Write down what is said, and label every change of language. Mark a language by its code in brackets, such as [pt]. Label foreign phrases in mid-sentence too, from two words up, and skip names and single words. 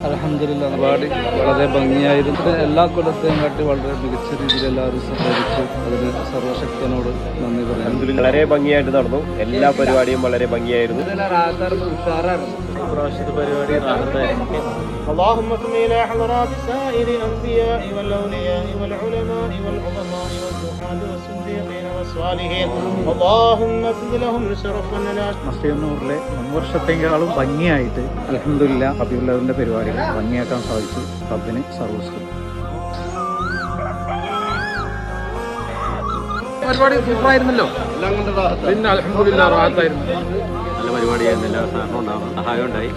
[ml] അൽഹംദുലില്ലാ പരിപാടി വളരെ ഭംഗിയായിരുന്നു. എല്ലാ കൊല്ലത്തെയും കാട്ടി വളരെ മികച്ച രീതിയിൽ എല്ലാവരും സഹകരിച്ചു. അതിന് സർവശക്തനോട് നന്ദി പറയുന്നു. വളരെ ഭംഗിയായിട്ട് നടന്നു. എല്ലാ പരിപാടിയും വളരെ ഭംഗിയായിരുന്നു. ഇപ്രാവശ്യത്തെ പരിപാടി റാഹത്തായിരുന്നു. [ar] اللهم صل على حضرات سائر الأنبياء والأولياء والعلماء والعظماء والزهاد والصديقين والصالحين اللهم اغفر لهم شرفا لا [ml] മസ്ജിദുന്നൂറിലെ മുൻവർഷത്തെക്കാളും ഭംഗിയായിട്ട് അൽഹംദുലില്ലാ റബീഉൽ പരിപാടികൾ ഭംഗിയാക്കാൻ സാധിച്ചു. റബ്ബിന് സർവ്വസ്തുതി. പരിപാടി സൂപ്പറായിരുന്നല്ലോ. പിന്നെ അൽഹംദുലില്ലാ റാഹത്തായിരുന്നു. നല്ല പരിപാടിയായിരുന്നു. എല്ലാ സഹകരണം ഉണ്ടാകും, സഹായം ഉണ്ടായി.